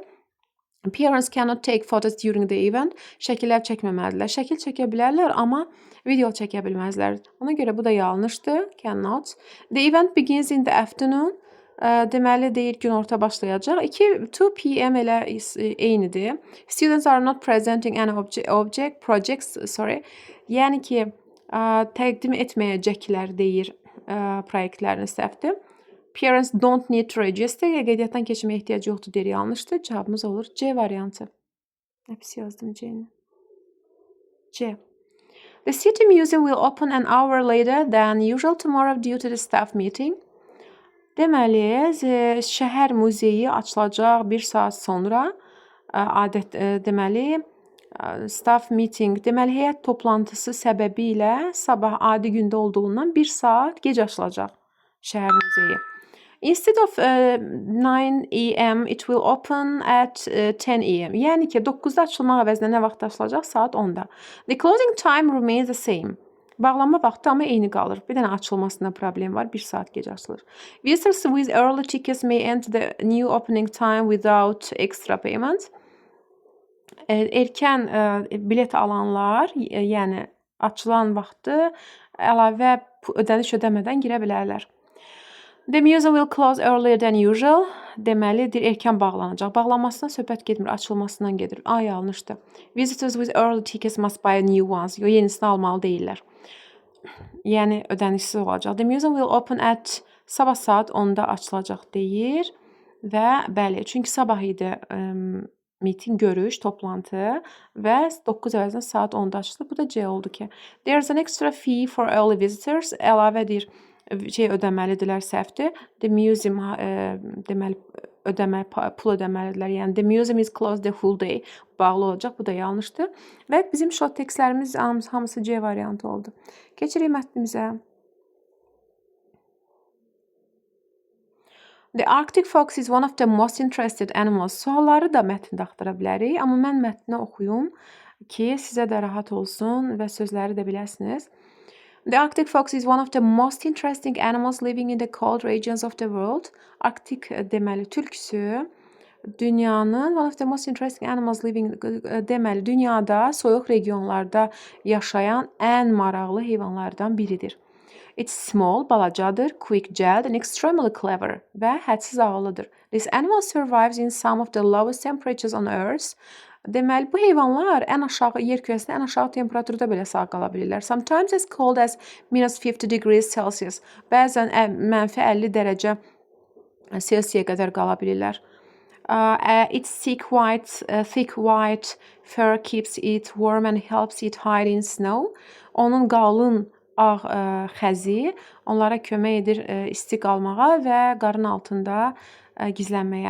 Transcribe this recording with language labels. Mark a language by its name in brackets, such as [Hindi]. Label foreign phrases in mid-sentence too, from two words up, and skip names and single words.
[English] Parents cannot take photos during the event. [Azerbaijani] Şəkillər çəkməməlidirlər. Şəkil çəkə bilərlər, amma video çəkə bilməzlər. Ona görə bu da yanlışdır. [English] Cannot. The event begins in the afternoon. [Azerbaijani] Deməli, deyir, günorta başlayacaq. 2 p.m. elə eynidir. [English] Students are not presenting any projects. [Azerbaijani] Yəni ki, təqdim etməyəcəklər deyir proyektlərini səhvdir. [English] Parents don't need to register. [Azerbaijani] Qeydiyyatdan keçməyə ehtiyac yoxdur deyir, yanlışdır. Cavabımız olur C variantı. Hepsi yazdım C'ni. C. [English] The city museum will open an hour later than usual tomorrow due to the staff meeting. [Azerbaijani] Deməli, şəhər muzeyi açılacaq 1 saat sonra. Deməli, [English] staff meeting, [Azerbaijani] deməli heyət toplantısı səbəbilə sabah adi gündə olduğundan 1 saat gec açılacaq şəhər muzeyi. [English] Instead of 9 a.m. it will open at 10 a.m. [Azerbaijani] Yəni ki, 9-da açılmaq əvəzinə nə vaxt açılacaq? Saat 10-da. [English] The closing time remains the same. [Azerbaijani] Bağlanma vaxtı amma eyni qalır. Bir dənə açılmasında problem var. 1 saat gec açılır. [English] Visitors with early tickets may enter the new opening time without extra payment. [Azerbaijani] Erkən bilet alanlar, yəni açılan vaxtı əlavə ödəniş ödəmədən girə bilərlər. [English] The museum will close earlier than usual. [Azerbaijani] Deməli, erkən bağlanacaq. Bağlanmasına söhbət getmir, açılmasından gedir. A, yanlışdır. [English] Visitors with early tickets must buy new ones. [Azerbaijani] Yenisini almalı deyirlər. Yəni, ödənişsiz olacaq. [English] The museum will open at [Azerbaijani] sabah saat 10-da açılacaq deyir. Və bəli, çünki sabah idi meeting, görüş, toplantı və 9 əvəzinə saat 10-da açılır. Bu da C oldu ki. [English] There's an extra fee for early visitors. [Azerbaijani] Əlavədir. Ödəməlidirlər, səhvdir. [English] The museum [Azerbaijani] deməli pul ödəməlidirlər. [English] Yəni the museum is closed the whole day. [Azerbaijani] Bağlı olacaq. Bu da yanlışdır. Və bizim [English] short textlərimiz [Azerbaijani] hamısı C variantı oldu. Keçirik mətnimizə. [English] The Arctic fox is one of the most interested animals. [Azerbaijani] Sualları da mətndə axtara bilərik, amma mən mətni oxuyum ki, sizə də rahat olsun və sözləri də biləsiniz. [English] The Arctic fox is one of the most interesting animals living in the cold regions of the world. [Azerbaijani] Arktik deməli tülküsü dünyanın [English] one of the most interesting animals living [Azerbaijani] deməli dünyada soyuq regionlarda yaşayan ən maraqlı heyvanlardan biridir. [English] It's small, balacadır, quick-jawed and extremely clever [Azerbaijani] və hədsiz ağıllıdır. [English] This animal survives in some of the lowest temperatures on Earth. [Azerbaijani] Deməli, bu heyvanlar ən aşağı yer kürəsində ən aşağı temperaturda belə sağ qala bilirlər. [English] Sometimes as cold as -50 degrees Celsius. [Azerbaijani] Bəzən -50 dərəcə Celsiyə qədər qala bilirlər. [English] Its thick white fur keeps it warm and helps it hide in snow. [Azerbaijani] Onun qalın ağ xəzi onlara kömək edir isti qalmağa və qarın altında gizlənməyə.